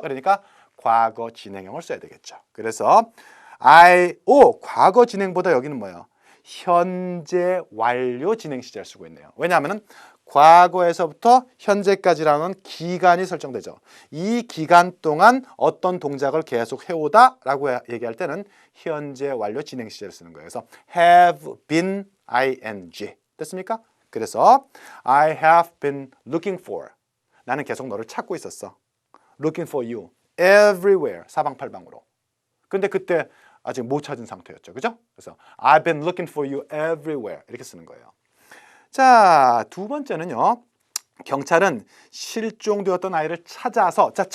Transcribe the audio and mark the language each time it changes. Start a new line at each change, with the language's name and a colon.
Korean: 그러니까 과거 진행형을 써야 되겠죠. 그래서 과거 진행보다 여기는 뭐예요? 현재 완료 진행 시제를 쓰고 있네요. 왜냐하면 과거에서부터 현재까지라는 기간이 설정되죠. 이 기간 동안 어떤 동작을 계속 해오다라고 얘기할 때는 현재 완료 진행 시제를 쓰는 거예요. 그래서 have been ing 됐습니까?
English: 그래서 I have been looking for.
Korean: 나는 계속 너를 찾고 있었어.
English: Looking for you everywhere.
Korean: 사방팔방으로. 근데 그때 아직 못 찾은 상태였죠. 그죠?
English: 그래서 I've been looking for you everywhere.
Korean: 이렇게 쓰는 거예요. 자, 두 번째는요. 경찰은 실종되었던 아이를 찾았어요.